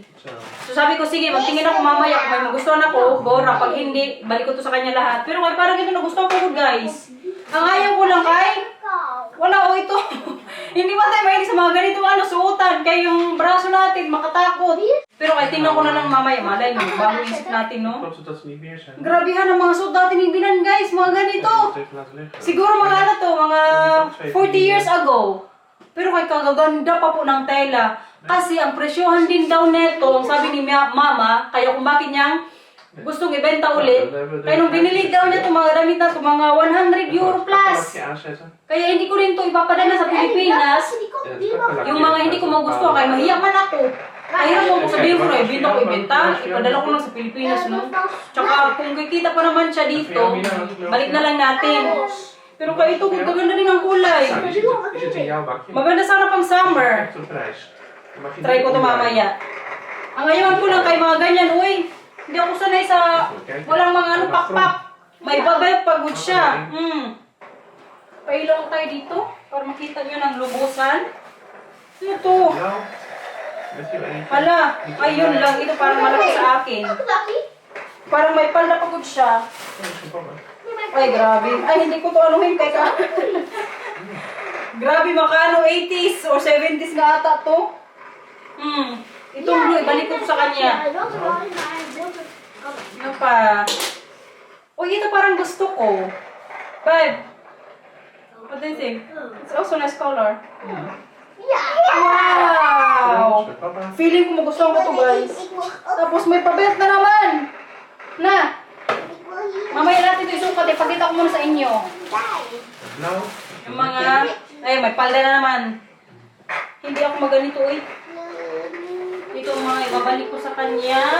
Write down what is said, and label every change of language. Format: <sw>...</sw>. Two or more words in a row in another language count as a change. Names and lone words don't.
<tl>So sabi ko, sige, magtingin ako mamaya kung may magustuhan ako, bora. Pag hindi, balik ko to sa kanya lahat. Pero kaya parang ito nagustuhan ko guys. Ang ayaw ko lang kay, wala o ito. Hindi ba tayo mahilig sa mga ganitong ano, suotan. Kaya yung braso natin, makatakot. Pero kaya tingnan ko na lang mamaya, malay nyo, bago isip natin, no?</tl> <nl>Dat ze niet meer zijn.</nl> <tl>Grabehan ang mga suot natin ni Binan, guys. Mga ganito.</tl> <nl>Even laten liggen.</nl> <tl>Siguro mga ano to, mga 40</tl> <en>years ago.</en> <tl>Pero kay kagaganda pa po ng tela. Kasi ang presyohan din daw neto, sabi ni Mama, kaya kung bakit niyang gustong ibenta ulit. Kaya nung binili daw niya itong mga damit na ito, mga 100 euro plus. Kaya hindi ko rin ito ipapadala sa Pilipinas. Yung mga hindi ko magustuhan, kaya mahiya man ako. Kaya mo sabihin ko na, ibenta ko ibenta. Ipadala ko lang sa Pilipinas, no? Tsaka kung kikita pa naman siya dito, balik na lang natin. Pero kaya ito, gaganda din ang kulay.</tl> <nl>Is het in jouw bakje?</nl> <tl>Maganda sana pang summer.</tl> <nl>De prijs.</nl> <tl>Try ko ito mamaya. Ang ayawan ko lang kay mga ganyan, uy. Hindi ako sanay sa walang mga ano pakpak. May babay pagod siya. Pailong tayo dito para makita nyo ng lubusan. Ito. Hala, ayun lang. Ito parang malaki sa akin. Parang may palda pagod siya. Ay, grabe. Ay, hindi ko to anuhin kay ka. Grabe, makano 80s or 70s nga ata to. Itong blue, ibalik ko sa kanya.</tl> <en>I don't know why I built it.</en> <tl>Ano pa? Uy, ito parang gusto ko.</tl> <en>Babe, what do you think? It's also nice color. Wow!</en> <tl>Feeling ko magustuhan ko to, guys. Tapos may pabelt na naman. Na! Mamaya natin ito isukat. Ipakita ko muna sa inyo. No? Yung mga... Ay, may palda na naman. Hindi ako maganito, eh. Ito mga ibabalik ko sa kanya.</tl>